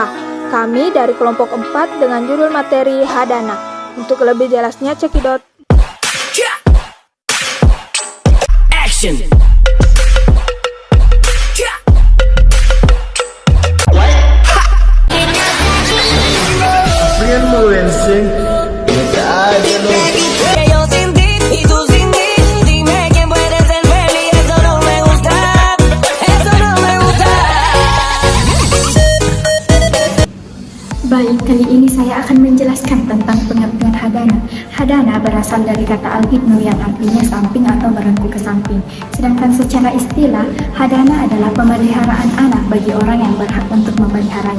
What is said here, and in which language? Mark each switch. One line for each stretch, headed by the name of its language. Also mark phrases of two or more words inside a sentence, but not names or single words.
Indonesian: Kami dari kelompok 4 dengan judul materi Hadana. Untuk lebih jelasnya cekidot.
English: Action. Influencing
Spanish: Yo sin ti y tú sin mí, dime quién puede ser feliz. Eso no me gusta, eso no me gusta.
Indonesian: Baik, kali ini saya akan menjelaskan tentang pengertian hadana. Hadana berasal dari kata al-hidnu yang artinya samping atau merengkuh ke samping. Sedangkan secara istilah, hadana adalah pemeliharaan anak bagi orang yang berhak untuk memeliharanya.